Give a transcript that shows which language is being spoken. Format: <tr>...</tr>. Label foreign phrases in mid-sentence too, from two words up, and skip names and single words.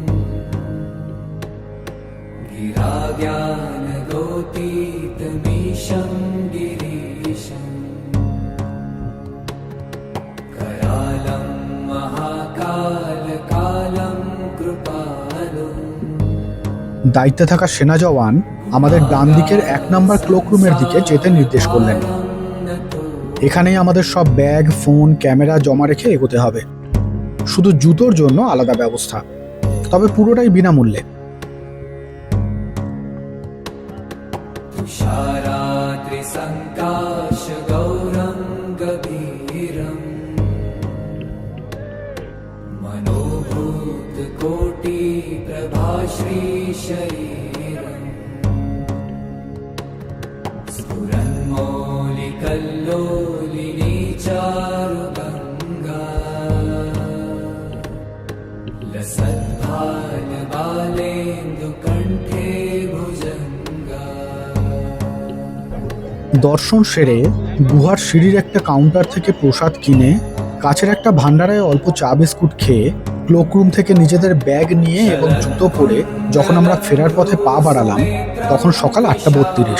<sa>गिराज्ञानगोतीतमीशं गिरीशम् करालं महाकालकालं कृपालुम्।</sa> <bn>দায়িত্বে থাকা সেনা জওয়ান আমাদের ডান দিকের 1 নম্বর ক্লোকরুমের দিকে যেতে নির্দেশ করলেন। এখানেই আমাদের সব ব্যাগ, ফোন, ক্যামেরা জমা রেখে এগোতে হবে। শুধু জুতোর জন্য আলাদা ব্যবস্থা, তবে পুরোটাই বিনামূল্যে।</bn> <sa>तुषारात्रिसङ्काशगौरं गभीरम् मनोभूतकोटिप्रभाश्रीशरीरम् स्फुरन्मौलिकल्लोलिनी चारुगङ्गा लसद्भालबालेन्दुकण्ठे भुजङ्गा।</sa> <bn>দর্শন সেরে গুহার সিঁড়ির একটা কাউন্টার থেকে প্রসাদ কিনে কাছের একটা ভান্ডারায় অল্প চা বিস্কুট খেয়ে ক্লোকরুম থেকে নিজেদের ব্যাগ নিয়ে এবং জুতো পরে যখন আমরা ফেরার পথে পা বাড়ালাম, তখন সকাল 8:32।</bn>